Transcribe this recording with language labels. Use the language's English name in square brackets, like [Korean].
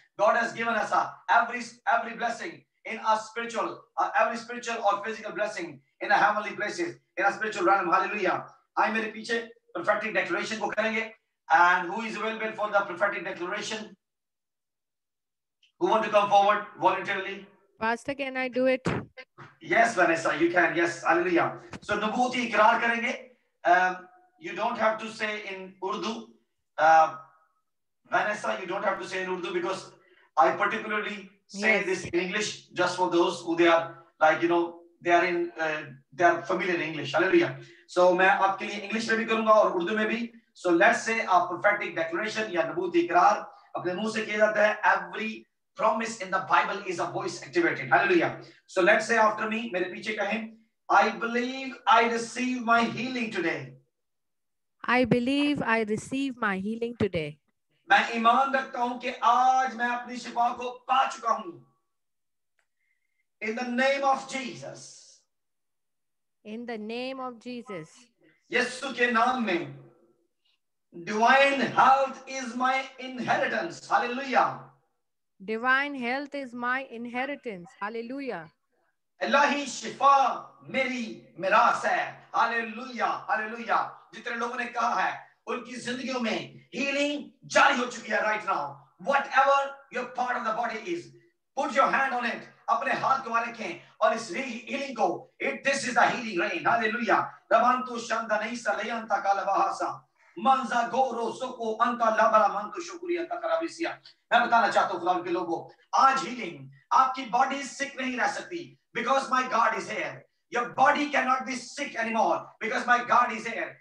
[English] God has given us every blessing in our spiritual, every spiritual or physical blessing in a heavenly places, in a spiritual realm. Hallelujah. [Urdu] آئے میرے پیچھے prophetic declaration کو کریں گے. [English] And who is available for the prophetic declaration? Who want to come forward voluntarily? Pastor, can I do it? Yes, Vanessa, you can. Yes, hallelujah. [Urdu] So نبوتی اقرار کریں گے. [English] You don't have to say in Urdu. Vanessa, you don't have to say in Urdu because I particularly say this in English just for those who they are like, you know, they are familiar in English. Hallelujah. [Urdu] So میں آپ کے لیے English میں بھی کروں گا اور اردو میں بھی. [English] So let's say a prophetic declaration [Urdu] یا نبوتی اقرار اپنے منہ سے کیا جاتا ہے. [English] Every promise in the Bible is a voice activated. Hallelujah. So let's say after me, [Urdu] میرے پیچھے کہیں, [English] I believe I receive my healing today. I believe I receive my healing today. [Urdu] میں ایمان رکھتا ہوں کہ آج میں اپنی شفا کو پا چکا ہوں. [English] In the name of Jesus. In the name of Jesus. [Urdu] یسوع کے نام میں. [English] Divine health is my inheritance. Hallelujah. Divine health is my inheritance. Hallelujah. [Urdu] الہی شفا میری میراث ہے. Hallelujah. Hallelujah. جتنے لوگوں نے کہا ہے ان کی زندگیوں میں healing جاری ہو چکی ہے [English] right now. Whatever your part of the body is, put your hand on it. [Urdu] اپنے ہاتھ کو وہاں رکھیں اور اس healing کو. [English] This is the healing rain. Hallelujah. ربانتو شاندہ نہیں سلے انتا کالا بہاسا. منزا گورو سکو انتا لابرا منتو شکری انتا کرابیسیا. [Urdu] میں بتانا چاہتا ہوں خدا کے لوگوں, آج healing آپ کی باڈی سک نہیں رہ سکتی [English] because my God is here. Your body cannot be sick anymore because my God is here.